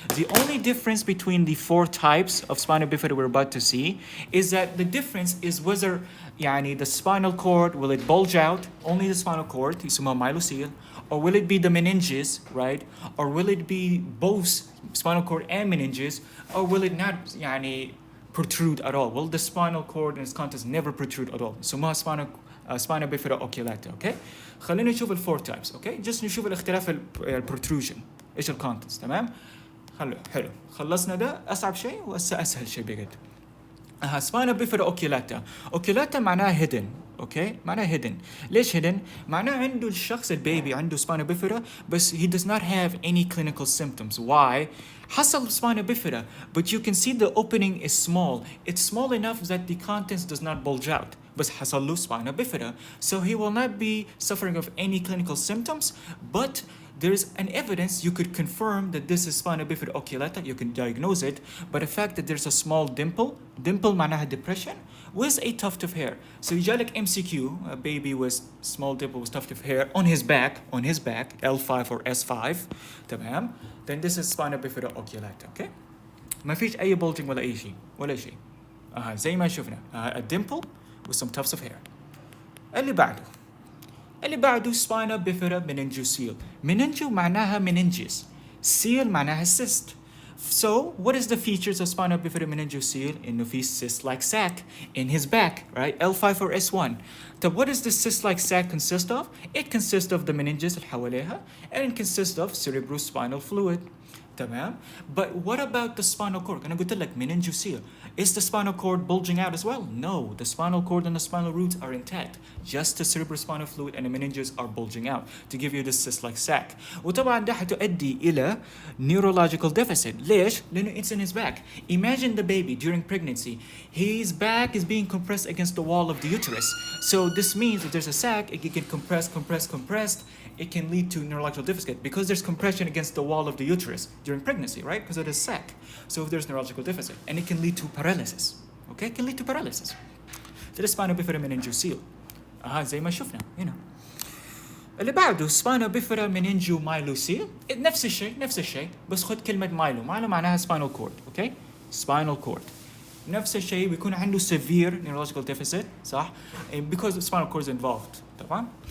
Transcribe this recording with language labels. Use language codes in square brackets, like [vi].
[en] The only difference between the 4 types of spina bifida we're about to see is that the difference is whether the spinal cord, will it bulge out, only the spinal cord, يسمى myelocele, or will it be the meninges, right? Or will it be both spinal cord and meninges, or will it not protrude at all? Well, the spinal cord and its contents never protrude at all. يسمى spina bifida oculata, okay? [ar] خلينا نشوف الفور تايبس، اوكي؟ جست نشوف الاختلاف البروتروجن، ايش الكونتنتس، تمام؟ حلو، خلصنا ده أصعب شيء وهسه أسهل شيء بجد. سباينا بيفيدا اوكيلاتا. اوكيلاتا معناها هيدن، اوكي؟ معناها هيدن. ليش هيدن؟ معناها عنده الشخص البيبي عنده سباينا بيفيدا بس [en] he does not have any clinical symptoms. Why? حصل spina bifida, but you can see the opening is small. It's small enough that the contents does not bulge out. [ar] بس حصل له spina bifida. [en] So he will not be suffering of any clinical symptoms, but there is an evidence you could confirm that this is spina bifida oculata. You can diagnose it, but the fact that there's a small dimple معناها depression, with a tuft of hair. So يجالك MCQ, a baby with small dimple with tuft of hair on his back, L5 or S5, تمام? Then this is spina bifida oculata, okay? [ar] ما فيش أي bulging ولا شيء. زي ما شفنا, [en] a dimple with some tufts of hair. [ar] اللي بعده [en] spina bifida meningocele. Meningio معناها meninges. Seal معناها cyst. So, what is the features of spina bifida meningocele? [ar] إنه في [en] cyst-like sac in his back, right? L5 or S1. So, what does the cyst-like sac consist of? It consists of the meninges [ar] اللي حواليها, [en] and it consists of cerebrospinal fluid. [ar] تمام? [en] But what about the spinal cord? [ar] أنا قلت لك meningocele. [en] Is the spinal cord bulging out as well? No, the spinal cord and the spinal roots are intact. Just the cerebrospinal fluid and the meninges are bulging out to give you this cyst-like sac. [ar] وطبعا ده هتؤدي إلى neurological deficit. ليش؟ لأنه [en] it's in his back. Imagine the baby during pregnancy. His back is being compressed against the wall of the uterus. So this means if there's a sac, it can compress. It can lead to neurological deficit because there's compression against the wall of the uterus during pregnancy, right? Because it is sac. So if there's neurological deficit, and it can lead to paralysis. Okay, it can lead to paralysis. So the spina bifida meningocele. [ar] زي ما شفنا هنا. اللي بعده spina bifida meningomyelocele. نفس الشيء بس خد كلمة مايلو معناها spinal cord, okay? Spinal cord. نفس الشيء بيكون عنده severe neurological deficit, صح? [en] Because the spinal cord is involved, طبعا.